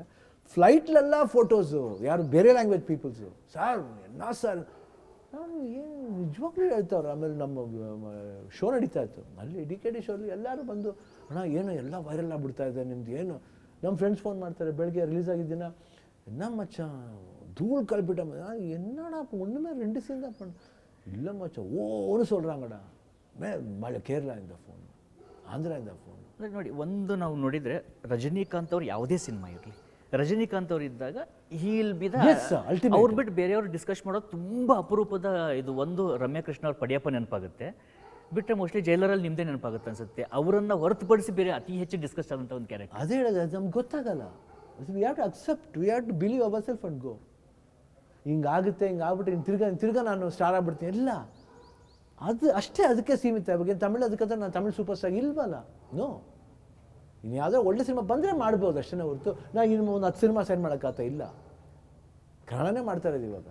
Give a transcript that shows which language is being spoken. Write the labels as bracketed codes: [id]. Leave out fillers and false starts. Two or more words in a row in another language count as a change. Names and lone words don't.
[kn] ಫ್ಲೈಟ್ಲೆಲ್ಲ ಫೋಟೋಸು, ಯಾರು ಬೇರೆ [en] language peoples. [kn] ಸರ್ ಸರ್ ನಾನು ಏನು ನಿಜವಾಗ್ಲೂ ಹೇಳ್ತಾವ್ರು. ಆಮೇಲೆ ನಮ್ಮ ಶೋ ನಡೀತಾ ಇತ್ತು ಅಲ್ಲಿ, DKD ಶೋಲ್ಲಿ ಎಲ್ಲರೂ ಬಂದು ಅಣ್ಣ ಏನೋ ಎಲ್ಲ ವೈರಲ್ ಆಗ್ಬಿಡ್ತಾ ಇದೆ ನಿಮ್ದು, ಏನು ನಮ್ಮ ಫ್ರೆಂಡ್ಸ್ ಫೋನ್ ಮಾಡ್ತಾರೆ ಬೆಳಗ್ಗೆ ರಿಲೀಸ್ ಆಗಿದ್ದಿನ, [ta] என்ன மச்சான் தூள் கல்பிட்ட என்னடா இப்போ ஒன்றுமே 2 சீன் தான் பண்ண இல்லை மச்சான் ஓன்னு சொல்கிறாங்கடா [kn] ಮಳೆ ಕೇರಳ ಇಂದ ಫೋನ್, [ta] ಆಂಧ್ರ ಇಂದ ಫೋನ್. [kn] ನೋಡಿ, ಒಂದು ನಾವು ನೋಡಿದರೆ ರಜನಿಕಾಂತ್ ಅವ್ರು ಯಾವುದೇ ಸಿನಿಮಾ ಇರಲಿ, ರಜನಿಕಾಂತ್ ಅವ್ರು ಇದ್ದಾಗ ಹೀಲ್ ಬಿದ ಅವ್ರು ಬಿಟ್ಟು ಬೇರೆಯವ್ರು ಡಿಸ್ಕಸ್ ಮಾಡೋದು ತುಂಬ ಅಪರೂಪದ. ಇದು ಒಂದು ರಮ್ಯಾ ಕೃಷ್ಣ ಅವ್ರ ಪಡಿಯಪ್ಪ ನೆನಪಾಗುತ್ತೆ, ಬಿಟ್ಟರೆ ಮೋಸ್ಟ್ಲಿ ಜೈಲರಲ್ಲಿ ನಿಮ್ಮದೇ ನೆನಪಾಗುತ್ತೆ ಅನ್ಸುತ್ತೆ. ಅವರನ್ನು ಹೊರತುಪಡಿಸಿ ಬೇರೆ ಅತಿ ಹೆಚ್ಚು ಡಿಸ್ಕಸ್ ಆದಂಥ ಒಂದು ಕ್ಯಾರೆಕ್ಟರ್. ಅದೇ ಹೇಳೋದು, ಅದು ನಮ್ಗೆ ಗೊತ್ತಾಗಲ್ಲ. [en] we have to accept, we have to believe our self and go. [kn] ಹಿಂಗಾಗುತ್ತೆ, ಹಿಂಗಾಗ್ಬಿಟ್ರೆ ತಿರ್ಗಾ ನಾನು ಸ್ಟಾರ್ ಆಗ್ಬಿಡ್ತೀನಿ. ಇಲ್ಲ, ಅದು ಅಷ್ಟೇ, ಅದಕ್ಕೆ ಸೀಮಿತ. ಇವಾಗ ತಮಿಳು ಅದಕ್ಕಂತ ನಾನು ತಮಿಳು [en] super star [kn] ಇಲ್ವಲ್ಲ. ನೋ, ಇನ್ನು ಯಾವುದೋ ಒಳ್ಳೆ ಸಿನಿಮಾ ಬಂದರೆ ಮಾಡ್ಬೋದು ಅಷ್ಟೇ ಹೊರತು ನಾನು ಇನ್ನು ಒಂದು 10 ಸಿನಿಮಾ ಸೈನ್ ಮಾಡೋಕ್ಕಾಗ್ತಾ ಇಲ್ಲ. ಕನ್ನಡನೇ ಮಾಡ್ತಾ ಇರೋದು ಇವಾಗ.